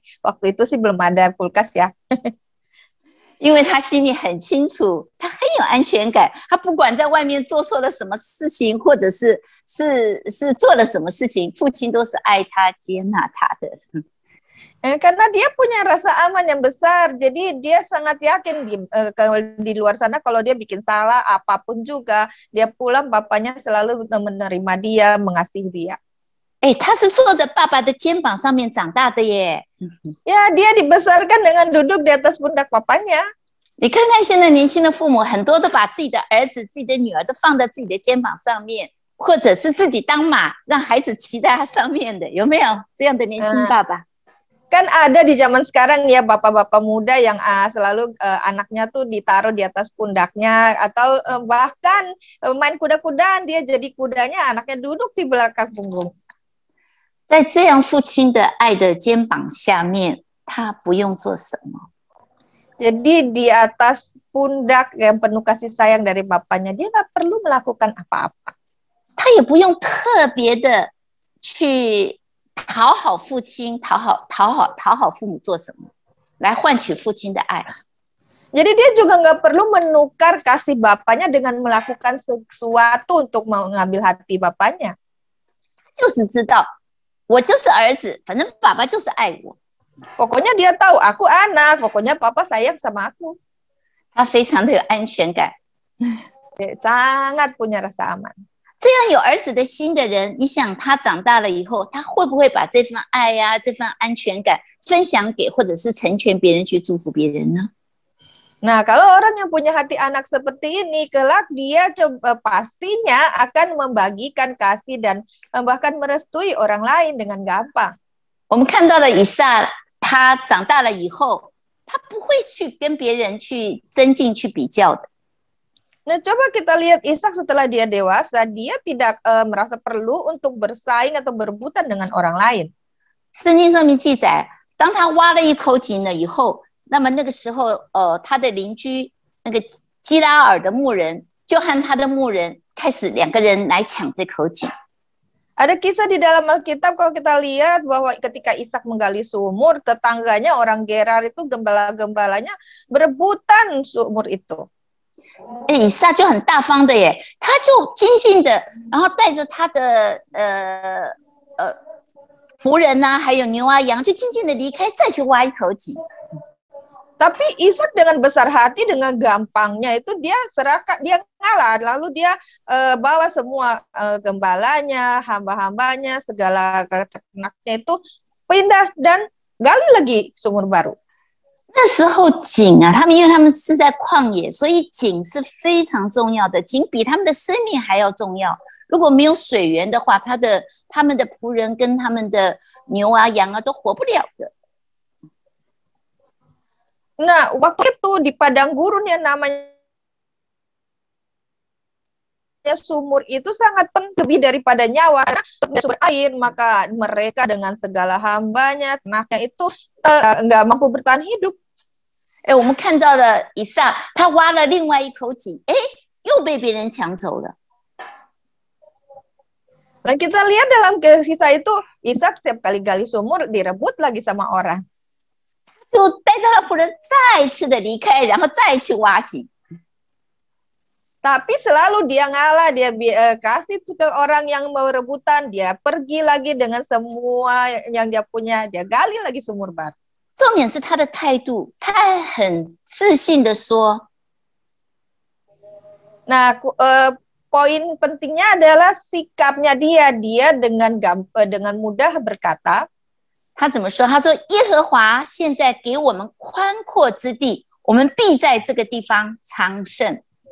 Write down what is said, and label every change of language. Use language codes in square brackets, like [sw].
[id] Waktu itu sih belum ada kulkas ya. [zh] 因为他心里很清楚，他很有安全感。他不管在外面做错了什么事情，或者是做了什么事情，父亲都是爱他、接纳他的。 [id] Karena dia punya rasa aman yang besar, jadi dia sangat yakin di luar sana kalau dia bikin salah apapun juga, dia pulang bapaknya selalu menerima dia, mengasihi dia. [zh] 他是坐在爸爸的肩膀上面长大的耶。 [id] Ya, dia dibesarkan dengan duduk di atas pundak papanya. [zh] 你看看现在年轻的父母，很多都把自己的儿子、自己的女儿都放在自己的肩膀上面，或者是自己当马，让孩子骑在他上面的，有没有这样的年轻爸爸？ [id] Kan ada di zaman sekarang ya bapak-bapak muda yang selalu anaknya tuh ditaruh di atas pundaknya, atau bahkan main kuda-kudaan, dia jadi kudanya, anaknya duduk di belakang punggung. [zh] 在这样父亲的爱的肩膀下面，他不用做什么。 [id] Jadi di atas pundak yang penuh kasih sayang dari bapaknya, dia nggak perlu melakukan apa-apa. [zh] 他也不用特别的去讨好父亲，讨好父母做什么，来换取父亲的爱。 [id] Jadi dia juga nggak perlu menukar kasih bapaknya dengan melakukan sesuatu untuk mengambil hati bapaknya. [zh] 就是知道我就是儿子，反正爸爸就是爱我。 [id] Pokoknya dia tahu aku anak, pokoknya papa sayang sama aku. [zh] 他非常的有安全感。 [id] Sangat punya rasa aman. [zh] 这样有儿子的心的人，你想他长大了以后，他会不会把这份爱呀、这份安全感分享给，或者是成全别人，去祝福别人呢？ [id] Nah, kalau orang yang punya hati anak seperti ini, kelak dia pastinya akan membagikan kasih dan bahkan merestui orang lain dengan gampang. [zh] 我们看到了以撒，他长大了以后，他不会去跟别人去增进、去比较的。 [id] Nah, coba kita lihat Ishak setelah dia dewasa, dia tidak merasa perlu untuk bersaing atau berebutan dengan orang lain. [zh] 圣经上面记载，当他挖了一口井了以后，那么那个时候，他的邻居那个基拉尔的牧人就和他的牧人开始两个人来抢这口井。 [id] Ada kisah di dalam Alkitab kalau kita lihat bahwa ketika Ishak menggali sumur, tetangganya orang Gerar itu gembala-gembalanya berebutan sumur itu. [zh] 以撒就很大方的耶，他就静静的，然后带着他的仆人啊，还有牛啊羊，就静静的离开，再去挖一口井。 [id] Tapi Ishak dengan besar hati, dengan gampangnya itu dia serahkan, dia ngalah, lalu dia bawa semua gembalanya, hamba-hambanya, segala ternaknya itu pindah dan gali lagi sumur baru. [zh] 那时候井啊，因为他们是在旷野，所以井是非常重要的，井比他们的生命还要重要。如果没有水源的话，他们的仆人跟他们的牛啊羊啊都活不了的。 [id] Nah, waktu itu di padang gurun yang namanya sumur itu sangat penting, lebih daripada nyawa. Karena sumber air, maka mereka dengan segala hambanya, ternaknya itu nggak mampu bertahan hidup. [zh] 我们看到了以撒，他挖了另外一口井，又被别人抢走了。 [id] Dan kita lihat dalam kisah itu, Ishak setiap kali gali sumur direbut lagi sama orang. [zh] 就带不能再次的离开，然后再去挖井。 [id] Tapi selalu dia ngalah, dia kasih ke orang yang mau rebutan, dia pergi lagi dengan semua yang dia punya, dia gali lagi sumur baru. [zh] 重点是他的态度，他很自信的说。 [id] Nah, poin pentingnya adalah sikapnya dia dengan mudah berkata. [zh] 他怎么说？他说：“耶和华现在给我们宽阔之地，我们必在这个地方昌盛。”